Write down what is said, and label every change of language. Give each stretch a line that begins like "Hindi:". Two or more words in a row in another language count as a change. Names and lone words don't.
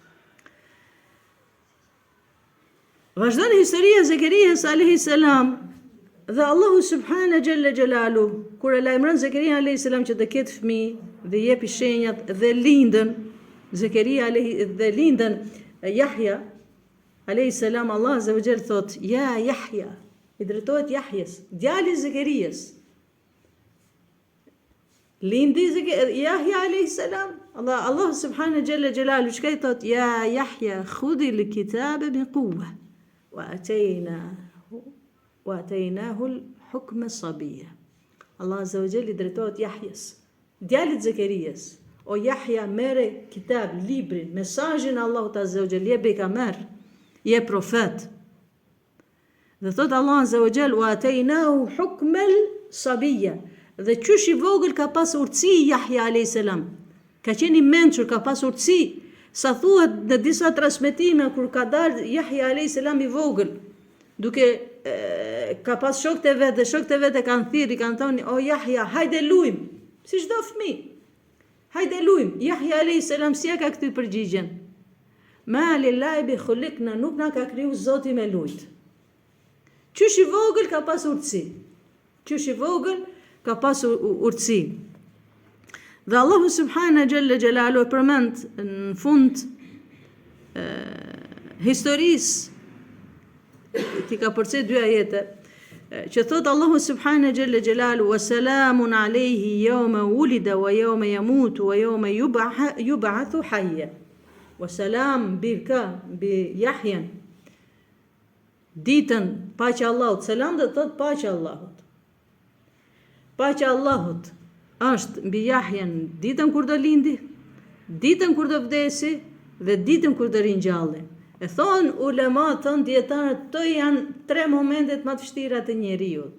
Albanian: Vazhdon historia e Zakarias
Arabic: عليه السلام
Albanian: dhe Allahu
Arabic: سبحانه جل جلاله
Albanian: kur e lajmëron Zakaria
Arabic: عليه السلام
Albanian: që të ketë fëmijë dhe jepi shenjat dhe lindën Zakaria dhe lindën Yahya
Arabic: عليه السلام,
Albanian: Allah
Arabic: عز وجل
Albanian: thot ja Yahya, i drejtohet Yahjes, djali i Zakarias. Lindi Yahya
Arabic: عليه السلام,
Albanian: Allah
Arabic: سبحانه جل جلاله
Albanian: çka i thot
Arabic: يا يحيى خذ الكتاب بقوة واتيناه الحكم صبيا.
Albanian: Allah
Arabic: عز وجل
Albanian: i drejtohet Yahjes, djalit Zakarias. O Yahya, merre kitab, librin, mesazhin Allahut
Arabic: عز وجل,
Albanian: je pejgamber, je profet. Dhe thot Allah
Arabic: عز وجل واتيناه حكم صبيا.
Albanian: Dhe qysh i vogël ka pas urtësi Yahya
Arabic: عليه السلام.
Albanian: Ka qenë i mençur, ka pas urtësi. Sa thuhet në disa transmetime kur ka dalë Yahya
Arabic: عليه السلام
Albanian: i vogël, duke ka pas shokët e vet, dhe shokët e vet e kanë thirrë, kanë thonë o Yahya, hajde lujm, si çdo fëmijë. Hajde lujm. Yahya
Arabic: عليه السلام
Albanian: si ka këtë përgjigjen?
Arabic: ما للعب خلقنا,
Albanian: nuk na ka kriju Zoti me lujt. Qysh i vogël ka pas urtësi. Qysh i vogël ka pas urtësi. Dhe Allahu
Arabic: سبحانه جل جلاله
Albanian: përmend në fund historisë, ti ka përcjell 2 ajete, që thot Allahu
Arabic: سبحانه جل جلاله وسلام عليه يوم ولد ويوم يموت ويوم يبعث حيا. وسلام ب يحيى.
Albanian: Ditën paqja Allahut, selam do thot paqja Allahut. Paqja Allahut është mbi Yahjen ditën kur do lindi, ditën kur do vdesi dhe ditën kur do ringjalli. E thon ulema, thon dietarët, to janë 3 momentet më të vështira të njeriut.